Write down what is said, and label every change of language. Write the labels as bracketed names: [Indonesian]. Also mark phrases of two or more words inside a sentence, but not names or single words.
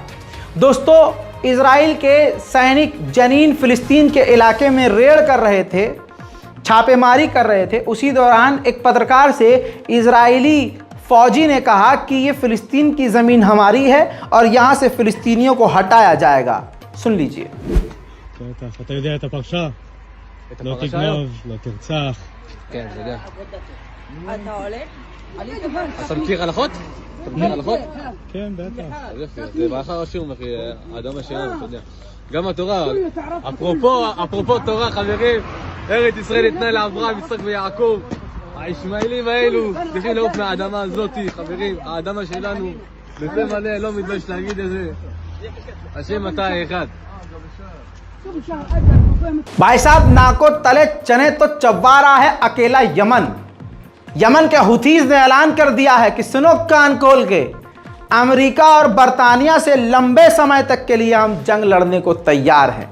[Hindi] दोस्तों, इजराइल के सैनिक जनीन फिलिस्तीन के इलाके में रेड कर रहे थे, छापेमारी कर रहे थे। उसी दौरान एक पत्रकार से इजरायली फौजी ने कहा कि ये फिलिस्तीन की ज़मीन हमारी है और यहाँ से फिलिस्तीनियों को हटाया जाएगा। सुन लीजिए। [Hebrew] אתה יודע את הפרשה? לא תגנוב, לא תרצח. כן, אני יודע. אתה עולה? אתה מכיר הלכות? אתה מכיר הלכות? כן, בטח. אז יופי, זה ברכה רשום, אחי, האדם שלנו, אתה יודע. גם התורה, אפרופו תורה, חברים, ארץ ישראל ניתנה לאברהם, יצחק ויעקב. הישמעאלים האלו צריכים לעוף מהאדמה הזאת, חברים, האדמה שלנו, בפה מלא, לא מתבייש להגיד את זה. השם אתה האחד. [Hindi] भाई साहब, नाको तले चने तो चबा रहा है अकेला यमन। यमन के हुथीज ने ऐलान कर दिया है कि सुनो कान खोल के, अमेरिका और बरतानिया से लंबे समय तक के लिए हम जंग लड़ने को तैयार हैं।